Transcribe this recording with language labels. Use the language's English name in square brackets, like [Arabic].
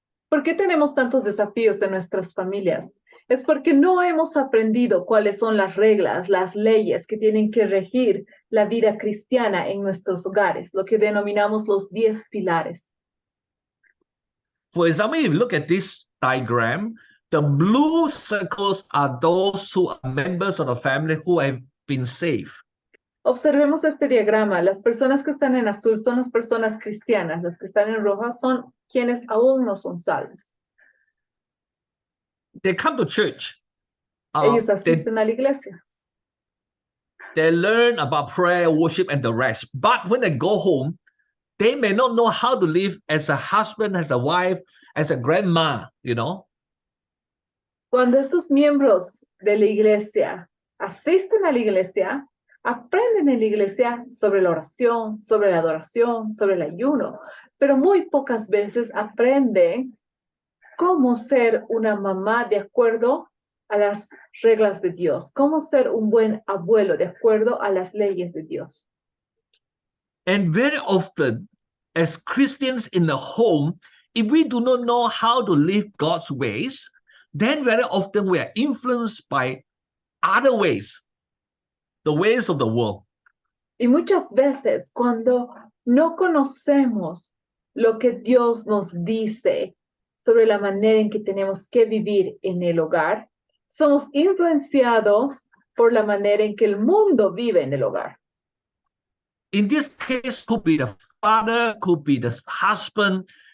[Spanish] ¿Por qué tenemos tantos desafíos en nuestras familias? Es porque no hemos aprendido cuáles son las reglas, las leyes que tienen que regir la vida cristiana en nuestros hogares, lo que denominamos los 10 pilares. [English] For example, if you look at this diagram, the blue circles are those who are members of the family who have been saved. [Spanish] Observemos este diagrama. Las personas que están en azul son las personas cristianas. Las que están en roja son quienes aún no son salvos. [English] They come to church. [Spanish] Ellos asisten a la iglesia. [English] They learn about prayer, worship, and the rest. But when they go home, they may not know how to live as a husband, as a wife, as a grandma, you know. [Spanish] Cuando estos miembros de la iglesia asisten a la iglesia, aprenden en la iglesia sobre la oración, sobre la adoración, sobre el ayuno, pero muy pocas veces aprenden cómo ser una mamá de acuerdo a las reglas de Dios, cómo ser un buen abuelo de acuerdo a las leyes de Dios. [English] And very often, as Christians in the home, if we do not know how to live God's ways, then very often we are influenced by other ways, the ways of the world. [Spanish] Y muchas veces cuando no conocemos lo que Dios nos dice sobre la manera en que tenemos que vivir en el hogar, somos influenciados por la manera en que el mundo vive en el hogar. [English] In this case, could be the father, could be the husband.